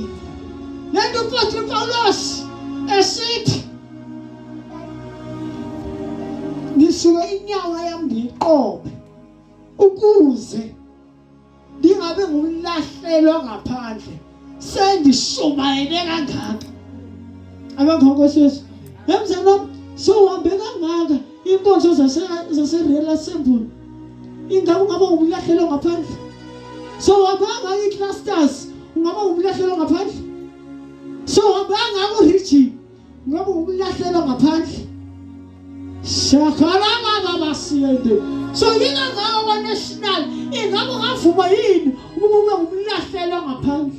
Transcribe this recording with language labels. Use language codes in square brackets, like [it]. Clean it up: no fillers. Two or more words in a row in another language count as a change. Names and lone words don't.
[zu] Lento uPostoli Pawulos esithi ngisuke inyawo yami ngiqobe ukuze ndingabe ngumlahlelwa ngaphandle sendishumayele kangaka. Abangela Nkosi Yesu. Emzanami sowuhambe kangaka inkonzo zase-Real Assembly. Ingabe ungaba ngumlahlelwa ngaphandle? Sowuhambe kangaka i-clusters ungaba ngumlahlelwa ngaphandle? Sowuhambe kangaka u-region ungaba ngumlahlelwa ngaphandle? Shakalama baba siyende. So yingakho kwa-national ingabe ungavuma yini ukuba ube ngumlahlelwa ngaphandle?